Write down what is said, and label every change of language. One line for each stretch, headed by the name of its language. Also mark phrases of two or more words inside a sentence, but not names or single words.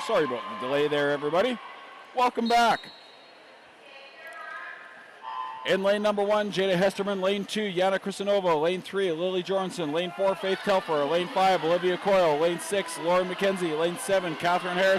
English: Sorry about the delay there, everybody. Welcome back. In lane number 1, Jada Hesterman. Lane 2, Yana Kristanova. Lane 3, Lily Jorgensen. Lane 4, Faith Telfer. Lane 5, Olivia Coyle. Lane 6, Lauren McKenzie. Lane 7, Catherine Harris.